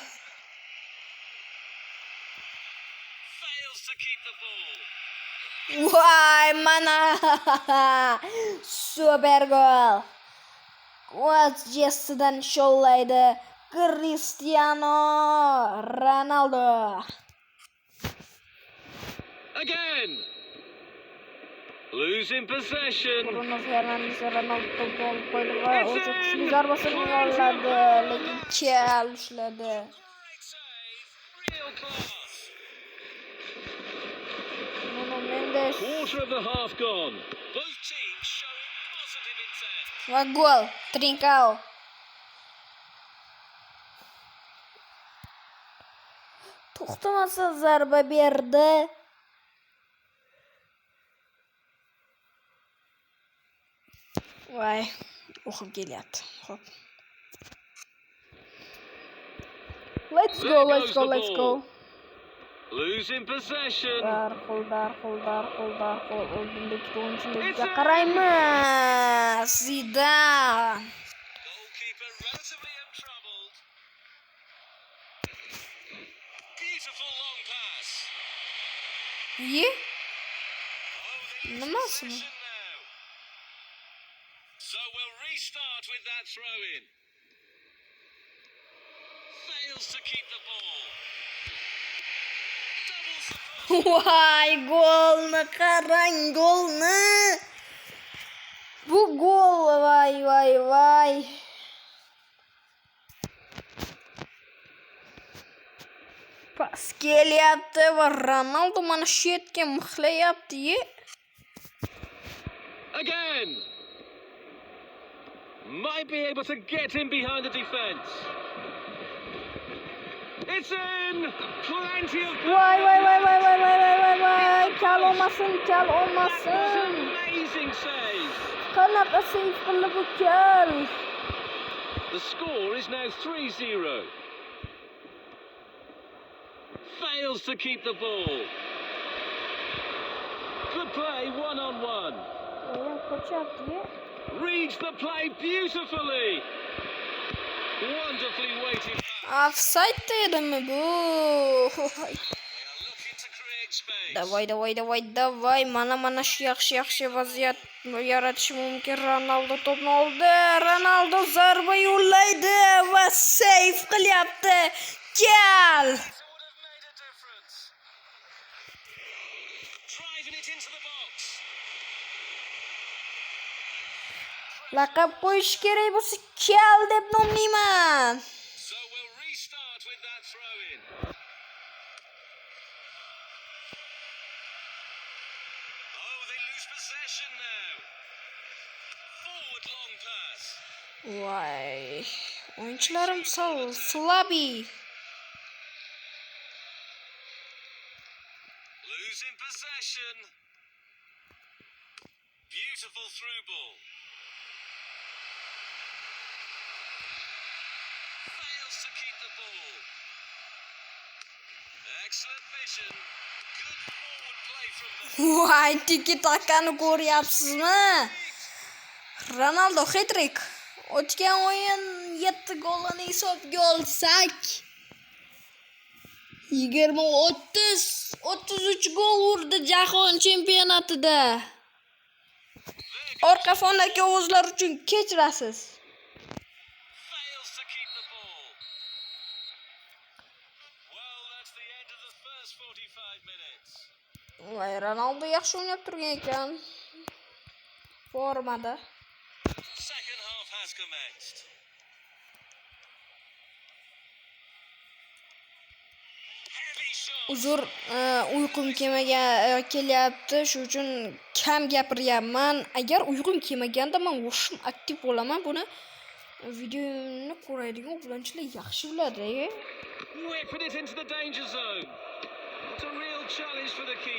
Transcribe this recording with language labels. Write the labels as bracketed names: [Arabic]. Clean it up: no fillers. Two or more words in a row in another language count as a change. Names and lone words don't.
[Uzbek] Voy, mana super gol. Quat jessidan shollaydi Cristiano Ronaldo. [English] Again. Losing possession. [Uzbek] Bruno Fernandes Ronaldo gol qo'ydi va o'zi kuchli zarbasini yo'lladi, lekin kal ushladi. [English] Quarter of the half gone. Both teams showing positive intent. [Uzbek] Va gol, Trincao. To'xtamasa zarba berdi. Voy, o'qib kelyapti. Xo'p. [English] Let's go. Losing possession. [Uzbek] Darhol. Oldindagi o'yinchilarga qaraymiz. Zidane. [English] Goalkeeper relatively untroubled. Beautiful long pass. [Uzbek] Nimasi? [English] So we'll restart with that throw in. Fails to keep the ball. [Uzbek] Voy, golni qarang, golni. Bu gol, voy. Pas kelyapti va Ronaldo mana shu yerga mixlayapti. [English] Again. Might be able to get in behind the defense. It's in. Plenty of. [Uzbek] Voy. Kal olmasin. [English] Amazing save. [Uzbek] Qanaqa save qildi bu kal? [English] The score is now 3-0. Fails to keep the ball. Good play, one-on-one. Reads the play beautifully. Wonderfully weighted. [Uzbek] Offside dedimi bu? Davay. Mana shu yaxshi vaziyat yaratish mumkin. Ronaldo to'pni oldi. Ronaldo zarba yo'llaydi va save qilyapti. Gal! Laqab qo'yish kerak bo'lsa kal deb nomlayman. [English] So we'll restart with that throw in. Oh, they lose possession now. Forward long pass. [Uzbek] Voy. O'yinchilarim slabi. [English] Losing possession. Beautiful through ball. Fails to keep the ball. Excellent vision. Good forward play from the. [Uzbek] Voy, tiki-takani ko'ryapsizmi? Ronaldo hat-trick. O'tgan o'yin 7 golini hisobga olsak, 33 gol urdi jahon chempionatida. Orqa fondagi ovozlar uchun kechirasiz. [English] Fails to keep the ball. Well, that's the end of the first 45 minutes. [Uzbek] Voy, Ronaldo yaxshi o'ynab turgan ekan. Formada. [English] Second half has commenced. Heavy shot. [Uzbek] Uzr, uyqum kelyapti, shu uchun kam gapiryapman. Agar uyqum kelmaganda men o'shim aktiv bo'laman. Buni videoni ko'radigan o'quvchilar yaxshi biladi. [English] Whipping it into the danger zone. It's a real challenge for the keeper.